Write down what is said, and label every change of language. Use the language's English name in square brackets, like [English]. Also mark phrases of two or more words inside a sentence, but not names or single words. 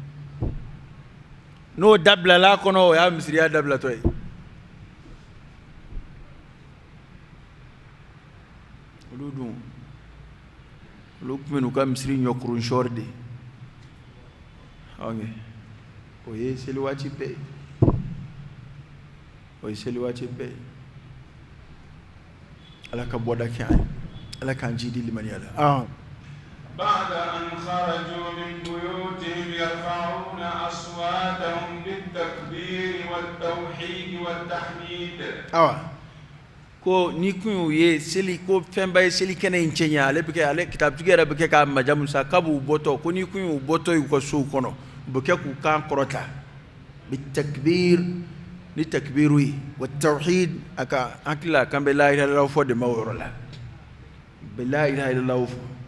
[Bambara] n'o dabilala a kɔnɔ o y'a misiriya dabilatɔ ye olu dun olu tun bɛ n'u ka misiri ɲɔkurun sɔɔri de o ye seli waati bɛɛ ye o ye seli waati bɛɛ ye ala ka bɔda kɛ an ye ala k'an jidi limaniya la [Arabic] بعد أن خرجوا من بيوتهم يرفعون أصواتهم بالتكبير والتوحيد والتحميد [Bambara] ko ni kun y'u ye seli ko fɛnba ye seli kɛnɛ in cɛɲɛ ale bɛ kɛ ale kitabutigi yɛrɛ bɛ kɛ k'a majamu sa kab'u bɔtɔ ko ni kun y'u bɔtɔ y'u ka sow kɔnɔ u bɛ kɛ k'u kan kɔrɔta bitakbir ni takbiru ye wa tawhid a ka an hakili la k'an bɛ [Arabic] لا إله إلا الله [Bambara] fɔ de ma o yɔrɔ la bɛ [Arabic] لا إله إلا الله [Bambara] fɔ